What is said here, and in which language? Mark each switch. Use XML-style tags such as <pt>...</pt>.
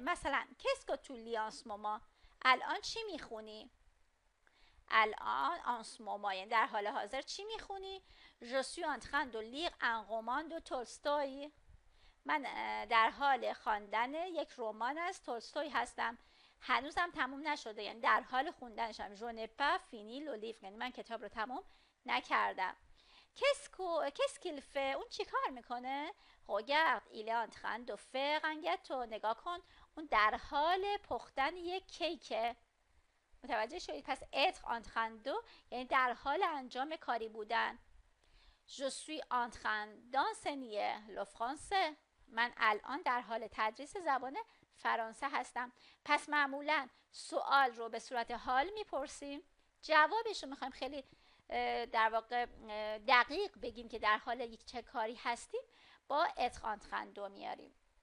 <fa>مثلا</fa> <fr>qu'est-ce que tu lis en ce moment،</fr> <fa>الان چی میخونی؟ الان</fa> <fr>en ce moment</fr> <fa>یعنی در حال حاضر چی میخونی؟</fa> <fr>je suis en train de lire un roman de Tolstoy،</fr> <fa>من در حال خواندن یک رمان از تولستوی هستم، هنوزم تموم نشده یعنی در حال خوندنشم.</fa> <fr>je n'ai pas fini le livre</fr> <fa>یعنی من کتاب رو تموم نکردم. کسکیلفه اون چی کار میکنه؟</fa> <fr>regarde il est en train de faire un gâteau.</fr> <fa>نگاه کن اون در حال پختن یک کیکه. متوجه شدید؟ پس</fa> <fr>être en train de</fr> <fa>یعنی در حال انجام کاری بودن.</fa> <fr>je suis en train d'enseigner le français.</fr> <fa>من الان در حال تدریس زبان فرانسه هستم. پس معمولا سوال رو به صورت حال میپرسیم، جوابش رو میخوایم خیلی در واقع دقیق بگیم که در حال یک چه کاری هستیم، با</fa> <fr>être en train de</fr> <fa>میاریم.</fa>